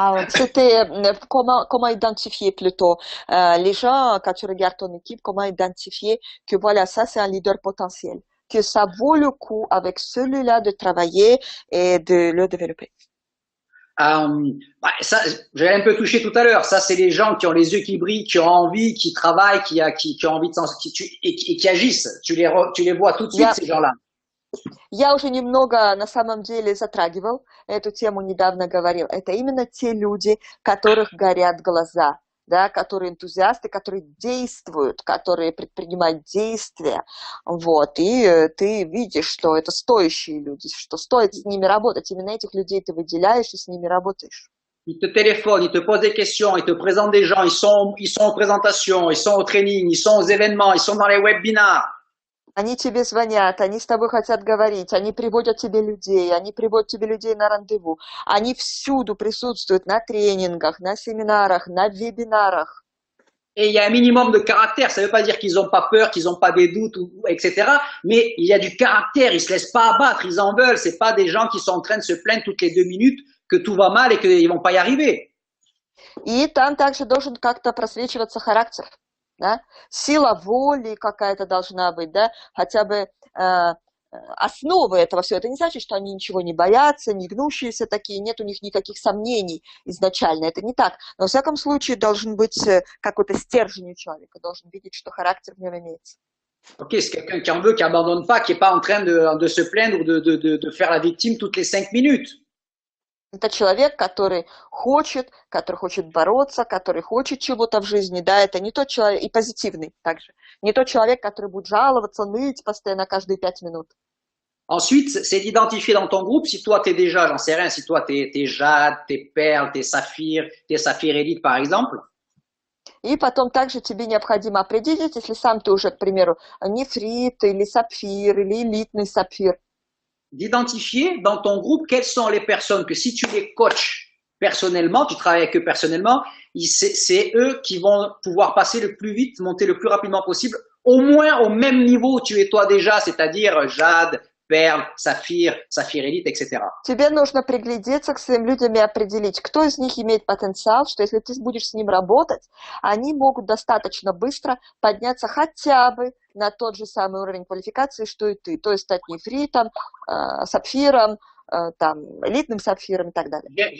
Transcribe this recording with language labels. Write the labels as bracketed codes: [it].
[fr] C'était comment identifier plutôt les gens, quand tu regardes ton équipe, comment identifier que voilà, ça c'est un leader potentiel, que ça vaut le coup avec celui-là de travailler et de le développer. Ça, j'ai un peu touché tout à l'heure. Ça, c'est les gens qui ont les yeux qui brillent, qui ont envie, qui travaillent, qui ont envie et qui agissent. Tu les vois tout de suite, ces gens-là. [ru] Я уже немного на самом деле затрагивал эту тему, недавно говорил. Это именно те люди, которых горят глаза, да, которые энтузиасты, которые действуют, которые предпринимают действия. Вот, и ты видишь, что это стоящие люди, что стоит с ними работать. Именно этих людей ты выделяешь и с ними работаешь. [fr] Ils te téléphonent, ils te posent des questions, ils te présentent des gens, ils sont aux présentations, ils sont au training, ils sont aux événements, ils sont dans les webinars. [ru] Они тебе звонят, они с тобой хотят говорить, они приводят тебе людей на рандеву. Они всюду присутствуют на тренингах, на семинарах, на вебинарах. [fr] Et il y a un minimum de caractère. Ça ne veut pas dire qu'ils n'ont pas peur, qu'ils n'ont pas des doutes, etc. Mais il y a du caractère. Ils se laissent pas abattre. Ils en veulent. C'est pas des gens qui sont en train de se plaindre toutes les 2 minutes que tout va mal et qu'ils vont pas y arriver. [ru] И там также должен как-то просвечиваться характер. Да? Сила воли какая-то должна быть, да? Хотя бы основы этого всего. Это не значит, что они ничего не боятся, не гнущиеся такие, нет у них никаких сомнений изначально. Это не так. Но, во всяком случае, должен быть какой-то стержень у человека, должен видеть, что характер в нем имеется. [fr] Ok, c'est quelqu'un qui en veut, qui abandonne pas, qui est pas en train de se plaindre ou de faire la victime toutes les 5 minutes. [ru] Это человек, который хочет бороться, который хочет чего-то в жизни, да, это не тот человек, и позитивный также, не тот человек, который будет жаловаться, ныть постоянно каждые 5 минут. [fr] Ensuite, c'est d'identifier dans ton groupe, si toi t'es déjà, j'en sais rien, si toi t'es Jade, t'es Perle, t'es Saphir Elite par exemple. [ru] И потом также тебе необходимо определить, если сам ты уже, к примеру, нефрит или сапфир, или элитный сапфир. [fr] D'identifier dans ton groupe quelles sont les personnes que si tu les coaches personnellement, tu travailles avec eux personnellement, c'est eux qui vont pouvoir passer le plus vite, monter le plus rapidement possible, au moins au même niveau où tu es toi déjà, c'est-à-dire Jade, Perle, Saphir Elite, etc. [ru] Тебе нужно приглядеться к своим людям и определить, кто из них имеет потенциал, что если ты будешь с ним работать, они могут достаточно быстро подняться хотя бы на тот же самый уровень квалификации, что и ты. То есть стать нефритом, сапфиром, там, элитным сапфиром и так далее.